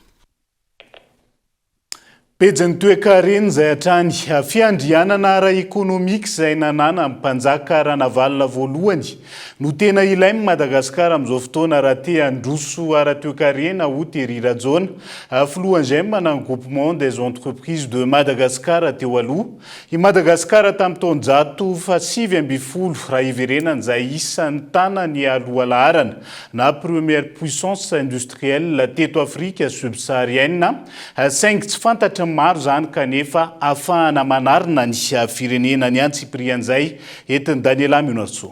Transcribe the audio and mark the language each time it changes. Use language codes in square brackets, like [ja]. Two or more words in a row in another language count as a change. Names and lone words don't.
[mg] Pejany toe-karena izay hatrany fiandrianana ara-ekônomika izay nanana amin'ny mpanjaka Ranavalona voalohany no tena ilain'ny Madagasikara amin'izao fotoana raha te handroso ara-toe-karena ho Thierry Rajona, filohan-izay manana [fr] groupement des entreprises de Madagascar [mg] teo aloha. I Madagasikara tamin'ny taonjato fa 7 raha iverenana izay isan'ny tanany aloha laharana na [fr] première puissance industrielle [mg] teto Afrika subsaharienne, saingy tsy fantatra maro zany kanefa afahana manarina ny firenena ny antsiprian'izay entin'ny Daniela Minatso.